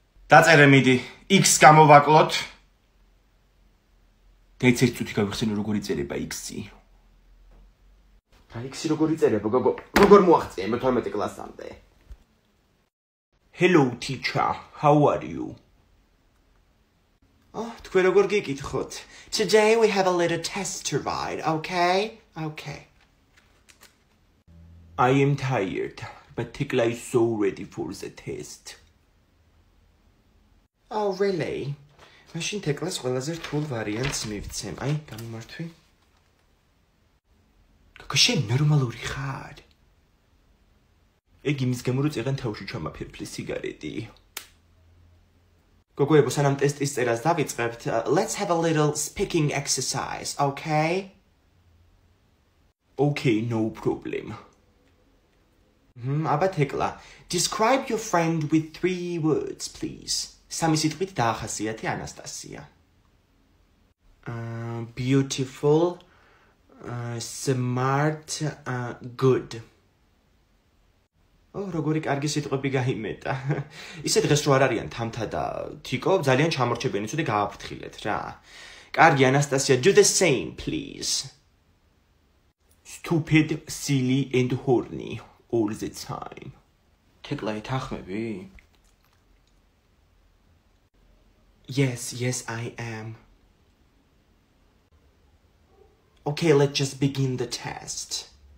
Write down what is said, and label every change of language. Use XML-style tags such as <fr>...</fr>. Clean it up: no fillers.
<ka>დაწერე მიდი, X გამოვაკლოთ. დაიწერეთ წუთი გავიხსენო როგორ იწერება X-ი. რა X-ი როგორ იწერება, გოგო? როგორ მოაღწია 12 კლასამდე?</ka> <en>Hello teacher, how are you?</en> <ka>Oh, თქვენ როგორ გიკითხოთ?</ka> <en>Today we have a little test to write, okay? Okay. I am tired, but Tikla is so ready for the test. Oh, really?</en> <ka>მაშინ თეკლას ყველაზე რთულ ვარიანტს მივცემ. აი, გამიმართვი. გოგოშენ ნორმალური ხარ? ეგ იმის გამო რომ წეღან თავში ჩამაფერფლი სიგარეტი. გოგოებო, სანამ ტესტის წერას დავიწყებთ,</ka> <en>let's have a little speaking exercise, okay? Okay, no problem.</en> <ka>აბა თეკლა.</ka> <en>Describe your friend with 3 words, please.</en> <ka>სამი სიტყვით დაახასიათე ანასტასია.</ka> <en>Beautiful, smart, good.</en> <ka>როგორი კარგი სიტყვები გაიმეტა. ისე დღეს რო არ არიან თამთა და თიკო, ძალიან ჩამორჩებიანი ცუდი გააფრთხილეთ რა. კარგი ანასტასია,</ka> <en>do the same, please. Stupid, silly and horny all the time.</en> <ka>თეკლა ეთახმები?</ka> <en>Yes, I am. Okay, let's just begin the test.</en>